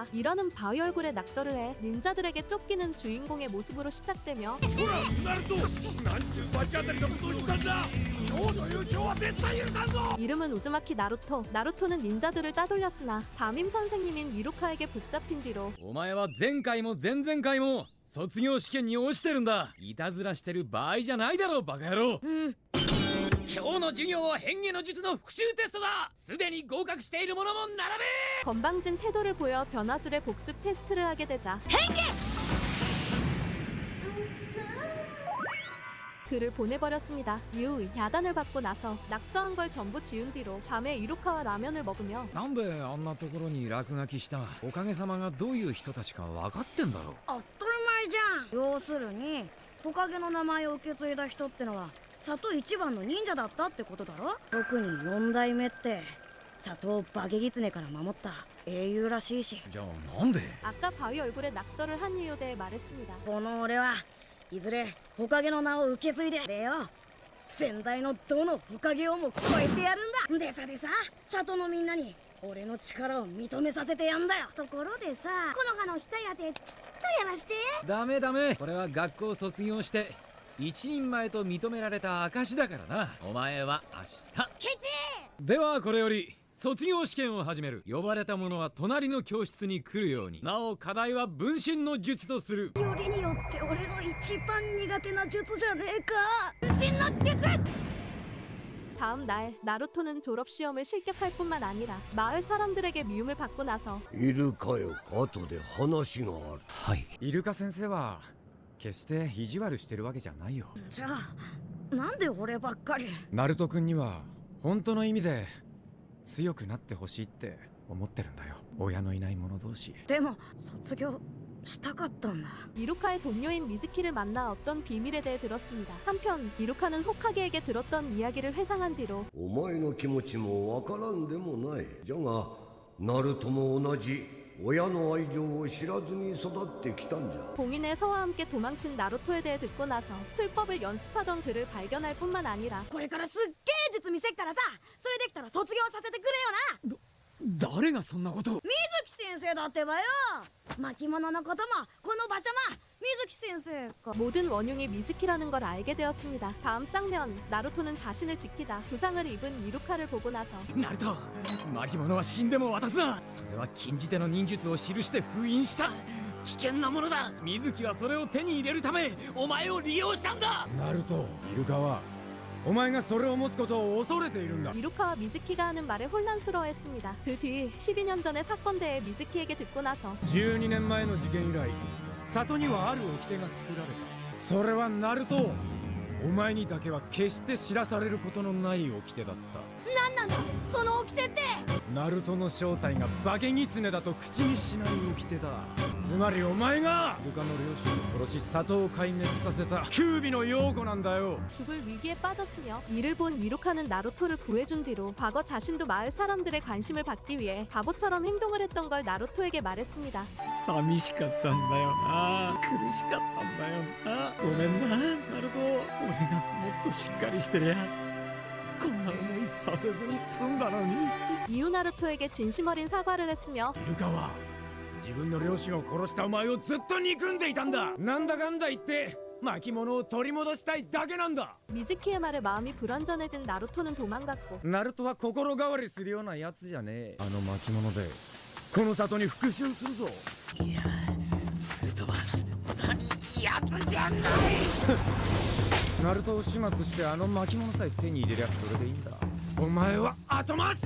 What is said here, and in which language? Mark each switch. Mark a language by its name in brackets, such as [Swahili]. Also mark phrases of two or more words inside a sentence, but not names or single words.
[Korean] 이러는 바위 얼굴에 낙서를 해 닌자들에게 쫓기는 주인공의 모습으로 시작되며 이름은 우즈마키 나루토. 나루토는 닌자들을 따돌렸으나 담임 선생님인 이루카에게 붙잡힌 뒤로 [Japanese] お前は前回も前々回も卒業試験に落ちてるんだ。いたずらしてる場合じゃないだろ、バカ野郎。今日の授業は変化の術の復習テストだ。すでに合格している者も並べ。 [Korean] 건방진 태도를 보여 변화술의 복습 테스트를 하게 되자 그를 보내버렸습니다. 이후 야단을 받고 나서 낙서한 걸 전부 지운 뒤로 밤에 이루카와 라면을 먹으며 [Japanese] なんであんなところに落書きした。おかげさまがどういう人たちか分かってんだろ。当たり前じゃん。要するにトカゲの名前を受け継いだ人ってのは里一番の忍者だったってことだろ。特に4代目って里をバゲギツネから守った英雄らしいし。じゃあなんで。 [Korean] 아까 바위 얼굴에 낙서를 한 이유에 대해 말했습니다. [Japanese] この俺はいずれホカゲの名を受け継いでよ、先代のどのホカゲをも超えてやるんだ。でさ里のみんなに俺の力を認めさせてやんだよ。ところでさ、この葉の額当てちょっとやらして。ダメダメ。これは学校卒業して一人前と認められた証だからな。お前は明日。ケチ。ではこれより卒業試験を始める。呼ばれた者は隣の教室に来るように。なお課題は分身の術とする。よりによって俺の一番苦手な術じゃねえか。分身の術。 [Korean] 다음 날 나루토는 졸업시험을 실격할 뿐만 아니라 마을 사람들에게 미움을 받고 나서 [Japanese] いるかよ。後で話がある。はい。イルカ先生は決して意地悪してるわけじゃないよ。じゃあなんで俺ばっかり。ナルト君には本当の意味で強くなってほしいって思ってるんだよ。親のいない者同士。でも卒業したかったんだ。 [Korean] 이루카의 동료인 미즈키를 만나 어떤 비밀에 대해 들었습니다. 한편 이루카는 호카게에게 들었던 이야기를 회상한 뒤로 [Japanese] お前の気持ちもわからんでもない。じゃがナルトも同じ親の愛情を知らずに育ってきたんじゃ。 [Korean] 봉인의 서와 함께 도망친 나루토에 대해 듣고 나서 술법을 연습하던 그를 발견할 뿐만 아니라 [Japanese] これからすっげえ術見せっからさ、それできたら卒業させてくれよな。誰がそんなことを。水木先生だってばよ。巻物のこともこの場所も水木先生か。 [Korean] 모든 원흉이 미즈키라는 걸 알게 되었습니다. 다음 장면 나루토는 자신을 지키다 부상을 입은 이루카를 보고 나서 [Japanese] ナルト、巻物は死んでも渡すな。それは禁じ手の忍術を記して封印した危険なものだ。水木はそれを手に入れるためお前を利用したんだ。ナルト、イルカはお前がそれを持つことを恐れているんだ。 [Korean] 이루카와 미즈키가 하는 말에 혼란스러워했습니다. 그 뒤 12년 전의 사건에 대해 미즈키에게 듣고 나서 [Japanese] 12 年前の事件以来、里にはある掟が作られた。それはナルト、お前にだけは決して知らされることのない掟だった。なんなんだその掟って。ナルトの正体がバケギツネだと口にしない掟だ。つまりお前がイルカの両親を殺し里を壊滅させた九尾の陽子なんだよ。 [Korean] 죽을 위기에 빠졌으며 이를 본 이루카는 나루토를 구해준 뒤로 과거 자신도 마을 사람들의 관심을 받기 위해 바보처럼 행동을 했던 걸 나루토에게 말했습니다. [Japanese] 寂しかったんだよな。苦しかったんだよな。ごめんな、ナルト。俺がもっとしっかりしてりゃこんな思いさせずに済んだのに。 [Korean] 이후 나루토에게 진심 어린 사과를 했으며 [Japanese] イルカは自分の両親を殺したお前をずっと憎んでいたんだ。なんだかんだ言って巻物を取り戻したいだけなんだ。 [Korean] 미즈키의 말에 마음이 불안전해진 나루토는 도망갔고 [Japanese] ナルトは心変わりするようなやつじゃねえ。あの巻物でこの里に復讐するぞ。いや、ナルトはやつじゃない。ナルトを始末してあの巻物さえ手に入れりゃそれでいいんだ。お前は後回しだ。